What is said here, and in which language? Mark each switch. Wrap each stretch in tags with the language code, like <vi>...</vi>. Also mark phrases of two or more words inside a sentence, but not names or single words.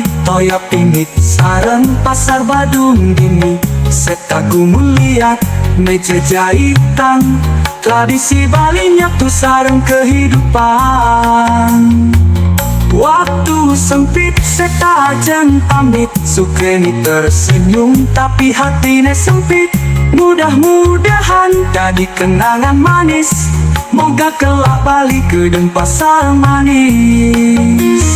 <ban>toya pingit sareng pasar Badung dini.</ban> <id>Serta gumun liat meja jahitan, tradisi Bali</id> <ban>nyatu sareng</ban> <id>kehidupan. Waktu sempit serta ajeng pamit, Sukreni tersenyum tapi hatine sempit. Mudah-mudahan jadi kenangan manis, moga kelak balik ke Denpasar manis.</id>